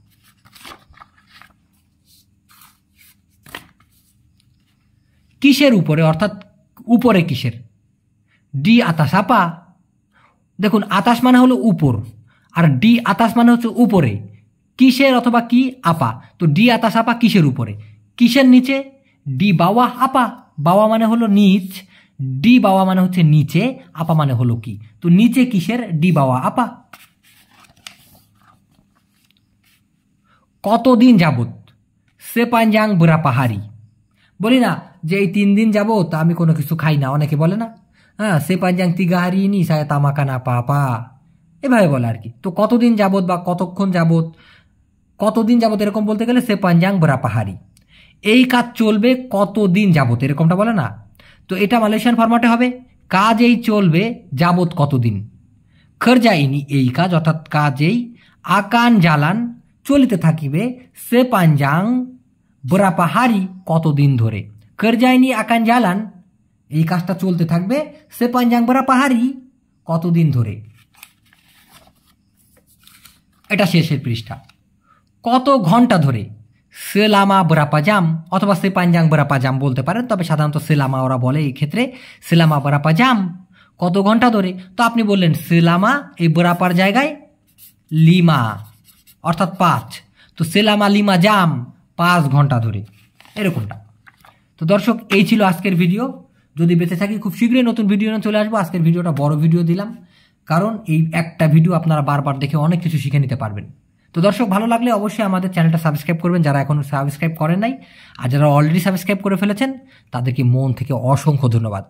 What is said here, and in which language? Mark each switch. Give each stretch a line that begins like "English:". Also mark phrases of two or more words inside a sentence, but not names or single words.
Bangla: কিসের উপরে অর্থাৎ উপরে কিসের,
Malay: di atas apa,
Bangla: দেখুন আতাস মানে হলো উপর আর
Malay: di atas
Bangla: মানে হচ্ছে উপরে, কিসের অথবা কি আপা, তো
Malay: di atas apa
Bangla: কিসের উপরে, কিসের নিচে,
Malay: di bawah apa,
Bangla: বাওয়া মানে হলো নিচ,
Malay: di bawah
Bangla: মানে হচ্ছে নিচে, আপা মানে হলো কি, তো নিচে কিসের,
Malay: di bawah apa.
Bangla: কতদিন যাবত, সে পাঞ্জাং বুড়া পাহাড়ি, বলি না যে এই 3 দিন যাবত আমি কোনো কিছু খাই না, অনেকে বলে না, হ্যাঁ,
Malay: sepanjang 3 hari ini saya tak makan apa-apa,
Bangla: এভাবে বলে আর কি। তো কতদিন যাবত বা কতক্ষণ যাবত, কতদিন যাবত এরকম বলতে গেলে
Malay: sepanjang berapa hari,
Bangla: এই কাজ চলবে কতদিন যাবত, এরকমটা বলে না। তো এটা মালয়েশিয়ান ফরম্যাটে হবে কাজ এই চলবে যাবত কতদিন।
Malay: kerja ini
Bangla: এই কাজ, অর্থাৎ কাজেই
Malay: akan jalan
Bangla: চলিতে থাকিবে
Malay: sepanjang berapa hari
Bangla: কতদিন ধরে।
Malay: kerja ini akan jalan
Bangla: এই কাজটা চলতে থাকবে
Malay: sepanjang berapa hari
Bangla: কতদিন ধরে। এটা শেষের পৃষ্ঠা। কত ঘন্টা ধরে
Malay: selama berapa jam
Bangla: অথবা
Malay: sepanjang berapa jam
Bangla: বলতে পারেন, তবে সাধারণত selama ওরা বলে এই ক্ষেত্রে
Malay: selama berapa jam
Bangla: কত ঘন্টা ধরে। তো আপনি বললেন selama এই বরাপার জায়গায় 5 অর্থাৎ 5, তো
Malay: selama 5 jam
Bangla: 5 ঘন্টা ধরে, এরকমটা। তো দর্শক এই ছিল আজকের ভিডিও। যদি বেঁচে থাকি খুব শীঘ্রই নতুন ভিডিও নিয়ে চলে আসবো। আজকের ভিডিওটা বড় ভিডিও দিলাম, কারণ এই একটা ভিডিও আপনারা বারবার দেখে অনেক কিছু শিখে নিতে পারবেন। তো দর্শক ভালো লাগলে অবশ্যই আমাদের চ্যানেলটা সাবস্ক্রাইব করবেন যারা এখনও সাবস্ক্রাইব করেন নাই, আর যারা অলরেডি সাবস্ক্রাইব করে ফেলেছেন তাদেরকে মন থেকে অসংখ্য ধন্যবাদ।